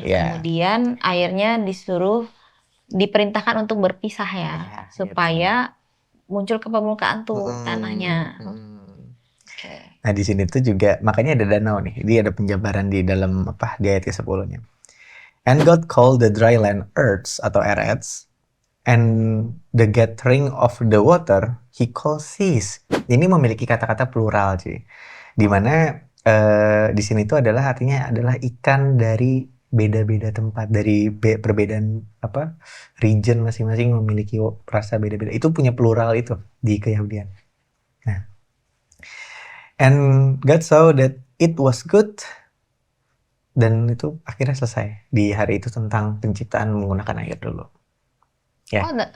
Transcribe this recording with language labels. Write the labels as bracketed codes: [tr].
[id] Ya. Kemudian airnya diperintahkan untuk berpisah ya, Ya, supaya muncul ke permukaan tuh tanahnya. Oke. Nah di sini tuh juga makanya ada danau nih. Dia ada penjabaran di dalam di ayat ke-10-nya. [en] And God called the dry land earths atau eretz, and the gathering of the water he called seas. [id] Ini memiliki kata-kata plural sih. Di mana di sini tuh artinya adalah ikan dari beda-beda tempat, dari perbedaan region masing-masing memiliki rasa beda-beda. Itu punya plural itu di Keyahudian. Nah, [en] and God saw that it was good, [id] dan itu akhirnya selesai di hari itu tentang penciptaan menggunakan air dulu. Ya.